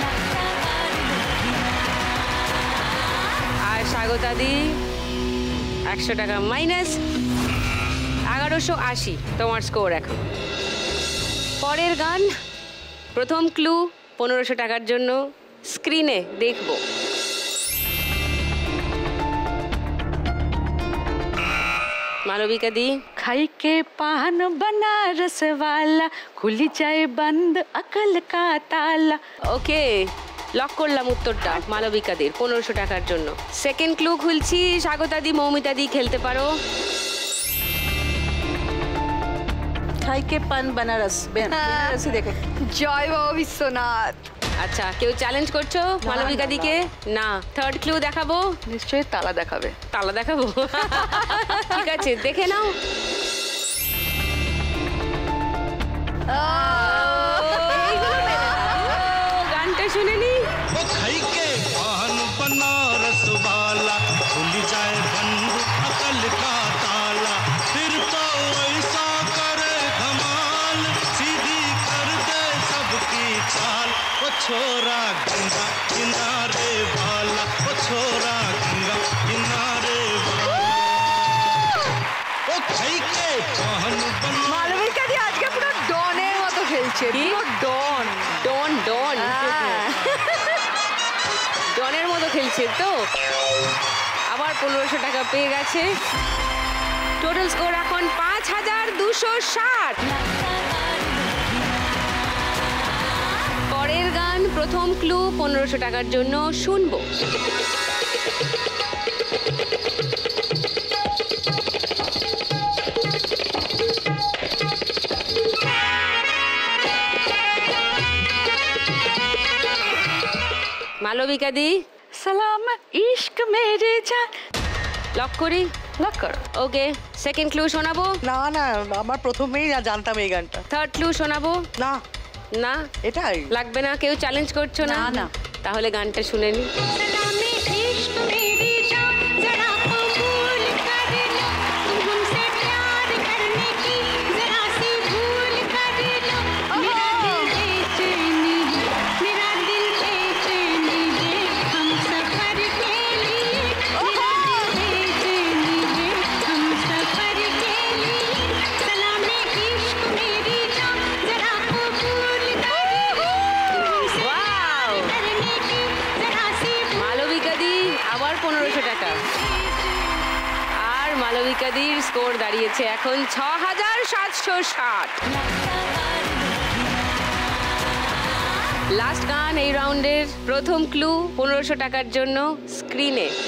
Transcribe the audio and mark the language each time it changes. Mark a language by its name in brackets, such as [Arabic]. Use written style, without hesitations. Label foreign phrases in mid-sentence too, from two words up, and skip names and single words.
[Bangla] আর স্বাগতা দি 100 টাকা মাইনাস, 1180 তোমার স্কোর এখন। পরের গান, প্রথম ক্লু 1500 টাকার জন্য স্ক্রিনে দেখবো। मालविका दी [Hindi] खाई के पान बनारस वाला खुली जाए बंद अकल का ताला। [English] okay lock [Bangla] করলাম উত্তরটা মালবিকা দের 1500 টাকার জন্য। [English] second clue [Bangla] খুলছি, স্বাগতা দি মৌমিতা দি খেলতে পারো। [Hindi] खाई के पान बनारस बनारसी देखे [Bangla] জয় বাবা বিশ্বনাথ। আচ্ছা কেউ চ্যালেঞ্জ করছো মালবিকা দিকে? না। [English] third clue [Bangla] দেখাবো? নিশ্চয়ই তালা দেখাবে। তালা দেখাবো? ঠিক আছে দেখে নাও। গানটা শুনে নি। [Hindi] खाई के पान बनारस वाला खुल जाए बंद अकल का ताला फिर तो ऐसा करे धमाल सीधी कर दे सबकी चाल वो छोरा गंगा किनारे वाला वो छोरा गंगा किनारे वाला वो खाई के पान [Bangla] মালবিকা দি আজকে পুরো ডনের মতো খেলছে। পুরো ডন ডন ডন ডনের মতো খেলছে তো। আবার 1500 টাকা পেয়ে গেছে। [English] total score [Bangla] এখন 5260। পরের গান, প্রথম ক্লু 1500 টাকার জন্য শুনবো। মালবিকা দি [Hindi] सलाम इश्क मेरे जान [Bangla] লক করি? [Hindi] लॉक कर। [Bangla] ওকে [English] second clue [Bangla] শোনাবো? না না আমার প্রথমেই জানতাম এই গানটা। [English] third clue [Bangla] শোনাবো? না না এটাই লাগবে না। কেউ চ্যালেঞ্জ করছো না? না। তাহলে গানটা শুনে নি। [Hindi] सलामी इश्क मेरी जान जरा कबूल कर लो तुम हमसे प्यार करने की जरा सी भूल कर लो मेरा दिल बेचैनी है मेरा दिल बेचैनी है हम सफर के लिए मेरा दिल बेचैनी है हम सफर के लिए सलामी इश्क मेरी जान जरा कबूल कर लो तुम हमसे ওয়াও करने की जरा सी [Bangla] মালবিকা দি আবার 1500 টাকা। আর মালবিকা দির স্কোর দাঁড়িয়েছে এখন 6760। লাস্ট গান এই রাউন্ডের, প্রথম ক্লু 1500 টাকার জন্য স্ক্রিনে।